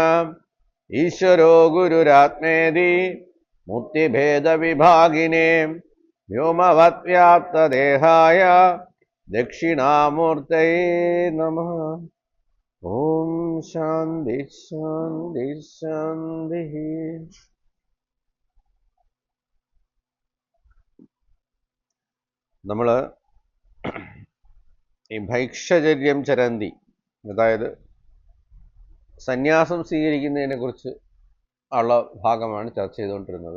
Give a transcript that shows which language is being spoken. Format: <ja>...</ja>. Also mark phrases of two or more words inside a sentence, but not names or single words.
<sa>ईश्वरो गुरुरात्मेति मुक्तिभेदविभागिने व्योमवद्व्याप्तदेहाय दक्षिणामूर्तये नमः। ॐ शान्ति शान्ति शान्तिः।</sa> <ml>നമ്മൾ ഈ</ml> <sa>ഭൈക്ഷചര്യം ചരന്തി,</sa> <ml>അതായത് സന്യാസം സ്വീകരിക്കുന്നതിനെ കുറിച്ച് ഉള്ള ഭാഗമാണ് ചർച്ച ചെയ്തുകൊണ്ടിരുന്നത്.</ml>